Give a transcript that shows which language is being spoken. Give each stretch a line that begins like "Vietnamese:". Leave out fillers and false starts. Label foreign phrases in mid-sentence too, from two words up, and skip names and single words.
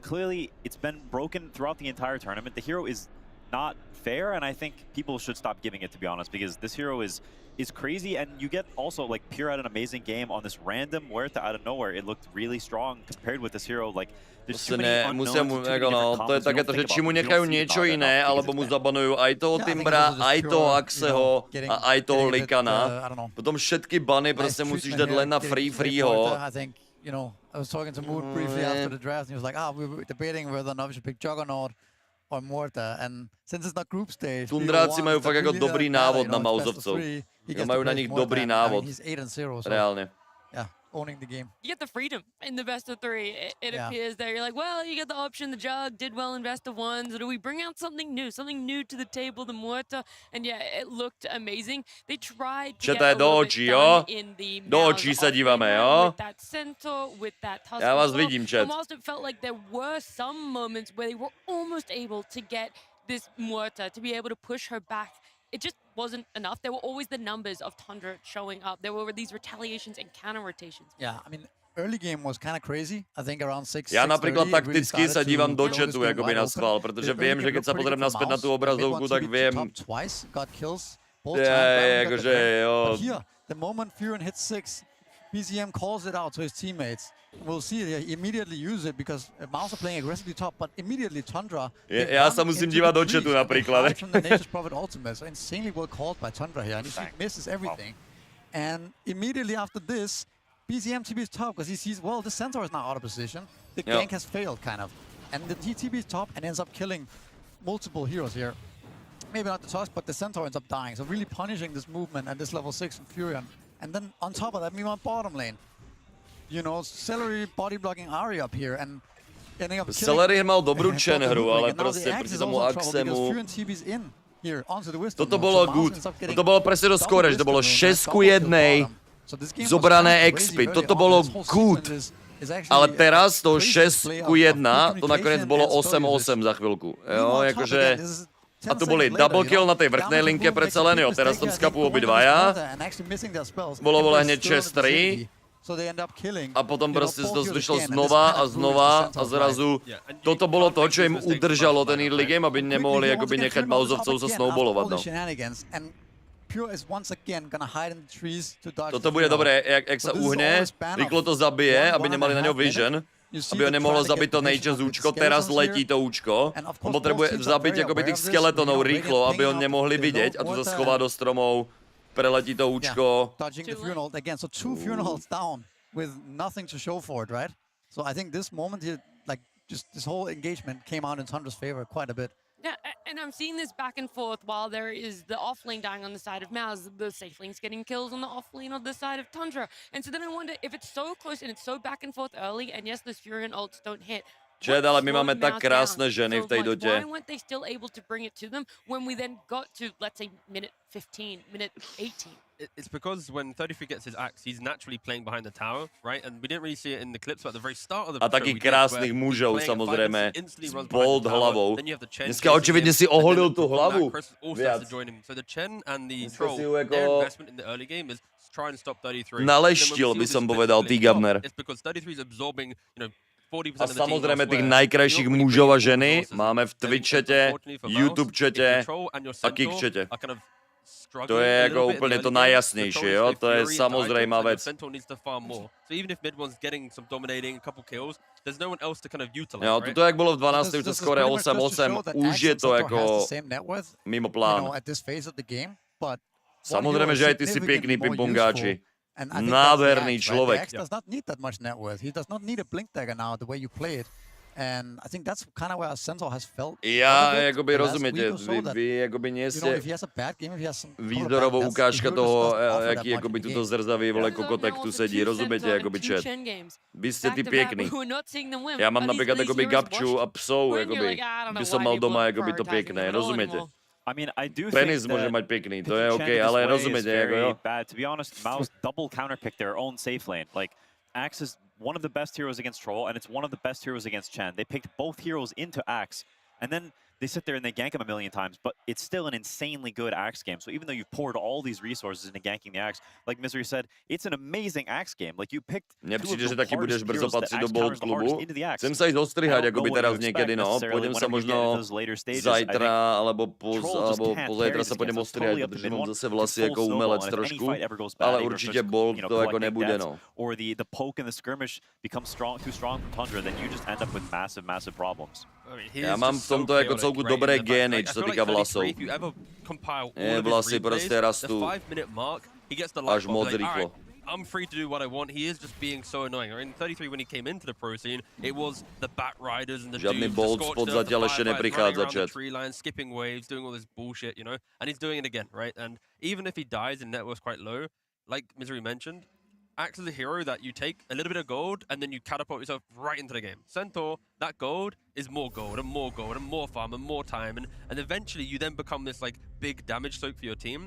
English: Clearly it's been broken throughout the entire tournament. The hero is not fair, and I think people should stop giving it, to be honest, because this hero is crazy, and you get also, like, Pure had an amazing game on this random Muerta out of nowhere. It looked really strong compared with this hero. Like, there's too many unknowns, too many different
Slovak: to je takéto, že či mu nechajú niečo iné, alebo mu zabanujú aj toho Timbra, aj toho Axeho a aj toho Likana. Potom všetky bany proste musíš dať len na Freeho.
English: You know, I was talking to Mood briefly after the draft, and he was like, we were debating whether or not we should pick Juggernaut or Muerta, and since it's not group stage,
Slovak: Tundráci majú fakt ako dobrý návod na MOUZovcov. Majú na nich dobrý návod. Reálne.
English: Yeah, owning the game. You get the freedom in the best of 3. It appears there. You're like, well, you get the option. The Jug did well in best of 1s. Do we bring out something new to the table, the Muerta? And yeah, it looked amazing. They tried to get a little bit done in the with that Centaur, with that Tusk.
Slovak: Ja vás vidím, chat.
English: Almost it felt like there were some moments where they were almost able to get this Muerta, to be able to push her back. It just wasn't enough. There were always the numbers of Tundra showing up. There were these retaliations and counter rotations. Yeah, I mean, early game was kind of crazy. I think around 6.
Slovak: Ja napríklad takticky sa dívam do chatu akoby na schvál, pretože viem, že keď sa pozriem naspäť na tú obrazovku, tak viem. Akože jo.
English: Here, the moment Furin hits 6, PZM calls it out to his teammates. We'll see, he immediately use it because MOUZ are playing aggressively top, but immediately Tundra.
Slovak: Ja sa musím dívať do chatu napríklad.
English: From the Nature's Prophet ultimate, so insanely well called by Tundra here, and he misses everything. And immediately after this, PZM TB's top because he sees, well, the Centaur is now out of position. The gank has failed, kind of. And the TB's top and ends up killing multiple heroes here. Maybe not the Tusk, but the Centaur ends up dying. So really punishing this movement and this level 6 from Furion. And then on top of that, we want bottom lane. You know, Celery body blocking Ari up here and ending up killing.
Slovak: Celery mal dobrú Chen hru, ale proste proti tomu Axemu. Toto bolo good. Toto bolo presne do skore, že to bolo 6-1. Zobrané expy. Toto bolo good. Ale teraz to 6-1, to nakoniec bolo 8-8 za chvíľku. Jo, akože... A tu boli
English: double kill
Slovak: na tej vrchnej linke predsa len, jo, teraz tam skapú obidvaja. Bolo hneď 6-3. A potom proste to vyšlo znova a znova a zrazu toto bolo to, čo im udržalo ten
English: early game,
Slovak: aby nemohli akoby nechať MOUZovcov sa snowballovať, no. Toto bude dobré, jak sa uhne, rýchlo to zabije, aby nemali na ňo vision. Aby ho nemohlo zabiť to nature účko, teraz letí to účko. On potrebuje zabiť akoby tých skeletonov rýchlo, aby ho nemohli vidieť a tu sa schová do stromov, preletí to účko.
English: So 2 funerals down with nothing to show for it, right? So I think this moment here, like just this whole engagement came out in Tundra's favor quite a bit. Yeah, and I'm seeing this back and forth while there is the off lane dying on the side of MOUZ, the safe lane's getting kills on the off lane on the side of Tundra. And so then I wonder if it's so close and it's so back and forth early, and yes, those Fury and ults don't hit.
Slovak: Čet, ale my máme tak krásne ženy v tej dote.
English: Why weren't they still able to bring it to them when we then got to, let's say, minute 15, minute 18? It's because when 33 gets his axe, he's naturally playing behind the tower, right? And we didn't really see it in the clips, but at the very start of the
Slovak: a takých krásnych mužov, samozrejme, s bold hlavou. Dneska očividne si oholil tú hlavu viac.
English: So the Chen and the Troll, their investment in the early game is try and stop 33.
Slovak: Naleštil by som povedal, tý Gabner.
English: It's because 33 is absorbing, you know,
Slovak: a samozrejme tých najkrajších mužov a ženy máme v Twitch čete, YouTube čete a Kick čete. To je ako úplne to najjasnejšie, jo? To je samozrejmá vec. Jo, tuto jak bolo v 12. to skore 8-8, už je to ako mimo plánu. Samozrejme, že aj ty si pekný pingpongáči. Nádherný človek.
English: Does not need that much net worth. He does not need a blink dagger now the way you play it. And I think that's kind of where Sensor has felt.
Slovak: Ja, akoby rozumiete, vy akoby nie ste výzdorovou ukážka toho, aký akoby tuto zrzavý vole kokotek tu sedí, rozumiete, akoby chat. Vy ste tí pekní. Ja mám napríklad akoby Gabču a psov, akoby by som mal doma akoby to pekné, rozumiete?
English: I mean, I do
Slovak: Penis
English: think
Slovak: môže mať pekný, to je OK, ale rozumiete, ako jo?
English: To be honest, MOUZ double counterpicked their own safe lane. Like, Axe is one of the best heroes against Troll, and it's one of the best heroes against Chen. They picked both heroes into Axe, and then they sit there and they gank him a million times, but it's still an insanely good Axe game. So even though you've poured all these resources into ganking the Axe, like Misery said, it's an amazing Axe game. Like, you picked
Slovak: Nepríde, že taký budeš brzo patriť do Bold klubu. Chcem sa ísť ostrihať, akoby teraz niekedy, no. Pôjdem sa možno zajtra, alebo pozajtra sa pôjdem ostrihať, pretože mám zase vlasy ako umelec trošku, ale určite Bold to ako nebude, no.
English: Or the poke and the skirmish becomes too strong from Tundra, then you just end up with massive problems.
Slovak: Ja mám v tomto ako celku dobré gény, čo sa týka vlasov. Vlasy proste rastú až moc rýchlo.
English: I'm free to do what I want. He is just being so annoying. In 33, when he came into the pro scene, it was the bat riders and the
Slovak: Žiadny dudes,
English: bold spot
Slovak: zatiaľ ešte neprichádza, chat.
English: Tree line, skipping waves, doing all this bullshit, you know? And he's doing it again, right? And even if he dies and net worth's quite low, like Misery mentioned, Axe is a hero that you take a little bit of gold and then you catapult yourself right into the game. Centaur, that gold is more gold and more gold and more farm and more time, and eventually you then become this like big damage soak for your team.